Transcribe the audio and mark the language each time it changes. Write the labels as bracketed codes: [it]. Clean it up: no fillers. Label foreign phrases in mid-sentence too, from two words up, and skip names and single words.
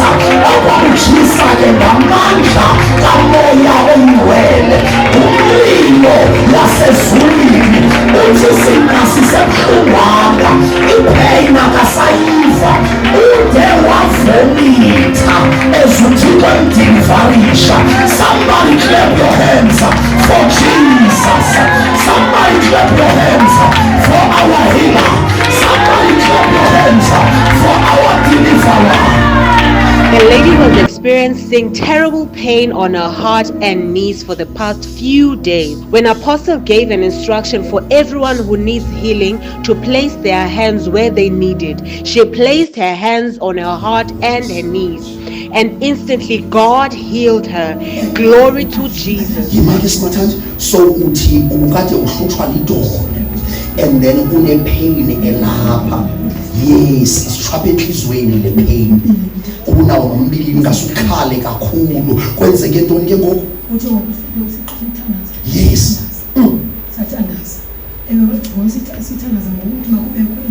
[xh] Okwakutshisa ke ngamandla kamoya oyingcwele. Umlilo lasezulwini uthi sinasisebuhlungwana. Ipain akasayiva. Ude wavomita ezuthixo emdilivarisha. [en] Somebody clap your hands for Jesus. Somebody clap your hands for our healer. Somebody clap your hands for our deliverer. The lady was experiencing experiencing terrible pain on her heart and knees for the past few days. When Apostle gave an instruction for everyone who needs healing to place their hands where they needed, she placed her hands on her heart and her knees, and instantly God healed her. Glory to Jesus. [xh] So uthi ubukade uhlutshwa lidolo [en] and then [xh] une pain elapha. Yes, isishwaphe enhlizweni le pain. Unawo nombilini ngasukhale kakhulu. Kwenzeke ntoni ke ngoku? Yes. Sathandaza. Sithandaza ngokuthi makube